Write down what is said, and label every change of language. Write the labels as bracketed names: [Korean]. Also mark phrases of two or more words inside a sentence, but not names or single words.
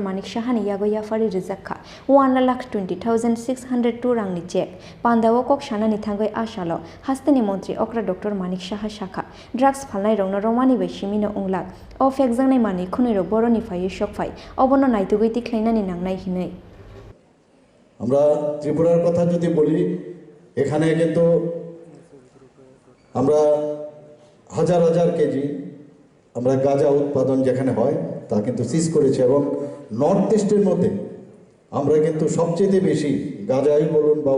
[Kok Borok] Manik Saha ni yago yafari rijakha 1,20,602 rang ni check Panda o kok shanani Ashalo hasteni mantri okra Dr. Manik Saha shakha drugs falnai rongno romani bai shimino unglak o fek jangnai mani khunui rok boroni phaiye shokphai obono naitugui tikhlainani nangnai hinai [Bangla] আমরা ত্রিপুরার কথা যদি বলি এখানে কিন্তু আমরা হাজার হাজার কেজি আমরা গাঁজা উৎপাদন যেখানে হয় তা কিন্তু সিজ করেছে এবং নর্থ ইস্টের মধ্যে আমরা কিন্তু সবচেয়ে বেশি গাঁজাই বলুন বা